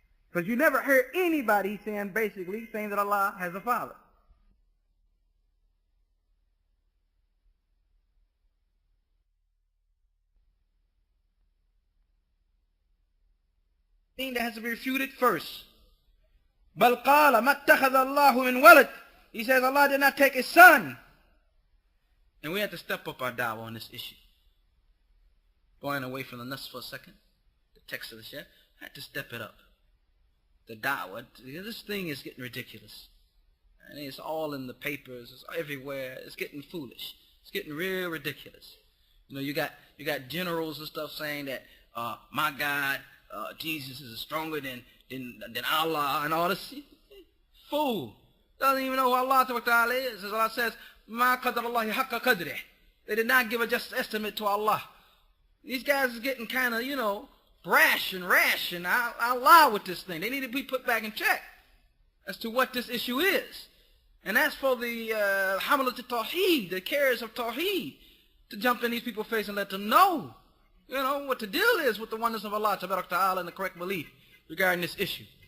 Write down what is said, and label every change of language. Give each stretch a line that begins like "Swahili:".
English: Because you never heard anybody saying that Allah has a father. Thing that has to be refuted first.
Arabic: بل قال ما اتخذ الله من ولد.
English: He says Allah did not take his son. And we have to step up our da'wah on this issue. Going away from the nas for a second, the text of the Shaykh, I had to step it up. The da'wah, this thing is getting ridiculous. And it's all in the papers, it's everywhere, it's getting foolish. It's getting real ridiculous. You know, you got generals and stuff saying that, my God, Jesus is stronger than Allah and all this. Fool. Doesn't even know who Allah Ta'ala is. As Allah says,
Arabic: مَا قَدَرَ اللَّهِ حَقَّ قَدْرِهِ.
English: They did not give a just estimate to Allah. These guys are getting kind of, brash and rash, and I'll lie with this thing. They need to be put back in check as to what this issue is. And that's for the hamalat al-tawheed, the carriers of tawheed, to jump in these people's face and let them know, what the deal is with the oneness of Allah Ta'ala and the correct belief regarding this issue.